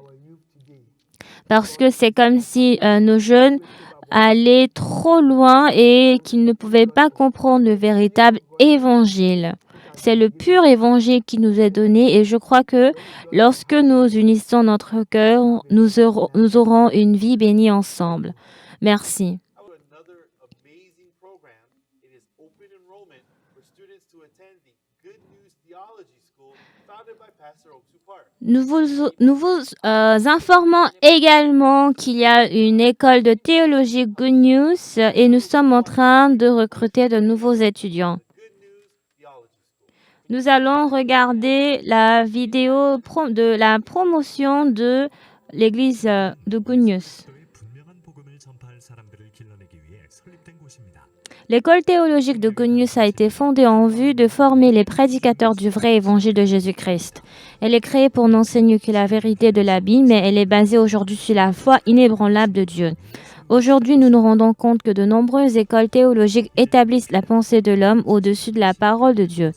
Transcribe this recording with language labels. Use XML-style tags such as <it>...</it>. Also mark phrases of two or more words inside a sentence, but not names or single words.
<fr>Parce que c'est comme si nos jeunes allaient trop loin et qu'ils ne pouvaient pas comprendre le véritable évangile. C'est le pur évangile qui nous est donné et je crois que lorsque nous unissons notre cœur, nous aurons une vie bénie ensemble. Merci.</fr> <en>Another amazing program. It is open enrollment for students to attend the Good News Theology School founded by Pastor Oksu Park.</en> <fr>Nous vous informons également qu'il y a une école de théologie Good News et nous sommes en train de recruter de nouveaux étudiants. Good News Theology School. Nous allons regarder la vidéo de la promotion de l'église de Good News.</fr> <ko>그리스도의 분명한 복음을 전파할 사람들을 길러내기 위해 설립된 곳입니다.</ko> <fr>L'école théologique de Good News a été fondée en vue de former les prédicateurs du vrai évangile de Jésus-Christ. Elle est créée pour n'enseigner que la vérité de la Bible, mais elle est basée aujourd'hui sur la foi inébranlable de Dieu. Aujourd'hui, nous nous rendons compte que de nombreuses écoles théologiques établissent la pensée de l'homme au-dessus de la parole de Dieu.</fr>